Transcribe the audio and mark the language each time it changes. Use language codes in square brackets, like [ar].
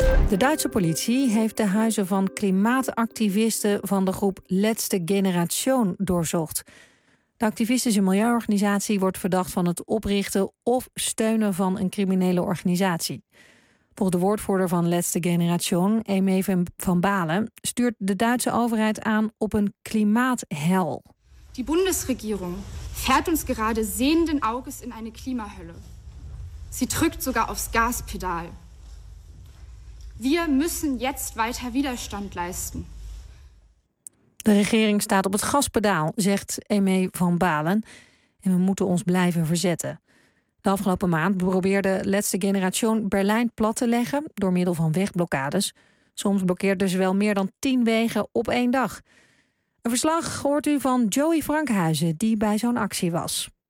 [nl] De Duitse politie heeft de huizen van klimaatactivisten van de groep Letzte Generation doorzocht. De activistische milieuorganisatie wordt verdacht van het oprichten of steunen van een criminele organisatie. Volgens de woordvoerder van Letzte Generation, Aimé van Balen, stuurt de Duitse overheid aan op een klimaathel. [de] Die Bundesregierung fährt uns gerade sehenden Auges in eine Klimahölle. Sie drückt sogar aufs Gaspedal. Wir müssen jetzt weiter Widerstand leisten. [nl] De regering staat op het gaspedaal, zegt Aimé van Balen. En we moeten ons blijven verzetten. De afgelopen maand probeerde Letzte Generation Berlijn plat te leggen door middel van wegblokkades. Soms blokkeerden ze wel meer dan 10 wegen op één dag. Een verslag hoort u van Joey Frankhuizen, die bij zo'n actie was.